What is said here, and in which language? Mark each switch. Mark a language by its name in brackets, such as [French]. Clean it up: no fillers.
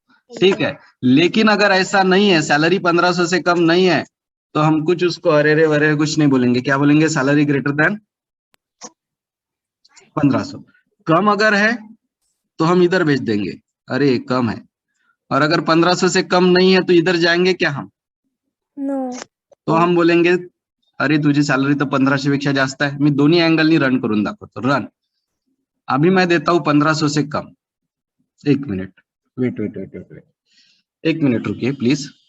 [Hindi] ठीक है, लेकिन अगर ऐसा नहीं है, सैलरी 1500 से कम नहीं है, तो हम कुछ उसको अरे रे वरे कुछ नहीं बोलेंगे। क्या बोलेंगे? [English] Salary greater than 1500। [Hindi] कम अगर है तो हम इधर भेज देंगे, अरे कम है। और अगर 1500 से कम नहीं है तो इधर जाएंगे क्या हम? [English] No. [Marathi] तो हम बोलेंगे अरे तुझी सॅलरी तर 1500 पेक्षा जास्त आहे। मी दोन्ही अँगलनी रन करून दाखवतो। [Hindi] रन। अभी मैं देता हूं 1500 से कम। एक minute, [English] wait wait wait wait wait, [Hindi] एक मिनट रुकिए प्लीज।